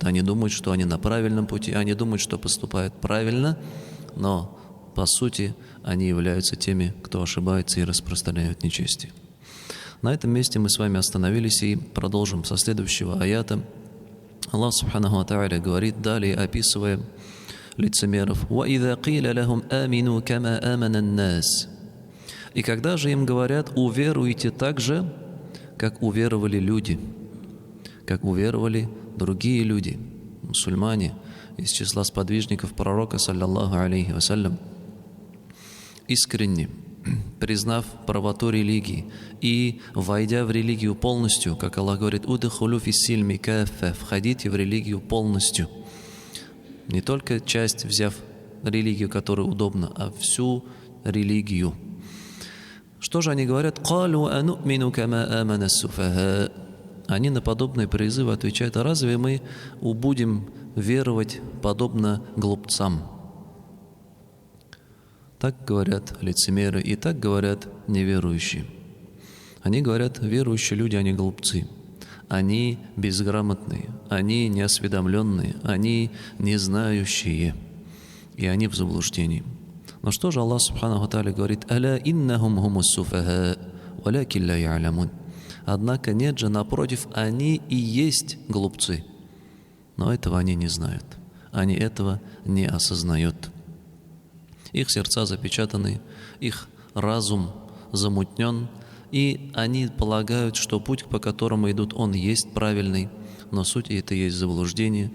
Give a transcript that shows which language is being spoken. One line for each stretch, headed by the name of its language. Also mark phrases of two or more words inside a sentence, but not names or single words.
Russian: Они думают, что они на правильном пути, они думают, что поступают правильно, но по сути они являются теми, кто ошибается и распространяют нечестие. На этом месте мы с вами остановились и продолжим со следующего аята.
Arabic: الله سبحانه وتعالى
Russian: говорит, далее описывая лицемеров:
Arabic: «وَإِذَا قِيلَ لَهُمْ آمِنُوا كَمَا آمَنَ النَّاسِ».
Russian: И когда же им говорят: уверуйте так же, как уверовали люди, как уверовали другие люди, мусульмане, из числа сподвижников пророка,
Arabic: صلى الله عليه وسلم,
Russian: искренне признав правоту религии и войдя в религию полностью, как Аллах говорит:
Arabic: «ادخلوا في السلم كافة»,
Russian: входите в религию полностью, не только часть взяв религию, которая удобна, а всю религию. Что же они говорят?
Arabic: «قالوا أنؤمن كما آمن السفهاء».
Russian: Они на подобные призывы отвечают: а разве мы будем веровать подобно глупцам? Так говорят лицемеры и так говорят неверующие. Они говорят: верующие люди, они глупцы, они безграмотные, они неосведомленные, они не знающие, и они в заблуждении. Но что же
Arabic: الله سبحانه وتعالى
Russian: говорит:
Arabic: «ألا إنهم هم السفهاء ولكن لا يعلمون».
Russian: Однако нет же, напротив, они и есть глупцы, но этого они не знают, они этого не осознают. Их сердца запечатаны, их разум замутнен, и они полагают, что путь, по которому идут, он есть правильный, но суть это есть заблуждение.